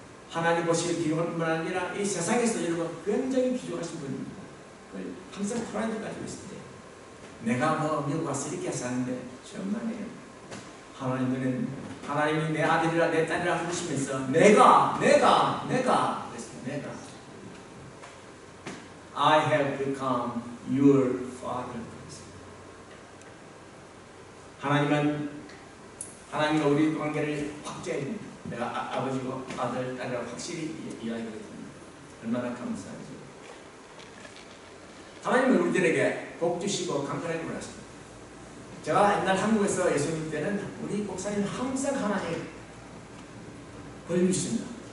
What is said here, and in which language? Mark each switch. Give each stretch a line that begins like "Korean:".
Korean: 하나님 보시기에 귀한 뿐만 아니라 이 세상에서 여러분 굉장히 귀중하신 분입니다. 항상 프라이드 가지고 있을 때 내가 뭐 미국 와서 이렇게 사는데 정말이에요. 하나님은 하나님이 내 아들이라 내 딸이라 부르시면서 내가 그랬습니다. 내가
English: I have become your father.
Korean: 하나님과 우리 관계를 확대해 줍니다. 내가 아버지고 아들, 딸이라고 확실히 이야기하거든요. 얼마나 감사하죠. 하나님은 우리들에게 복 주시고 강건하게 보냈습니다. 제가 옛날 한국에서 예수님 때는 우리 목사님 항상 하나님 벌 주신다.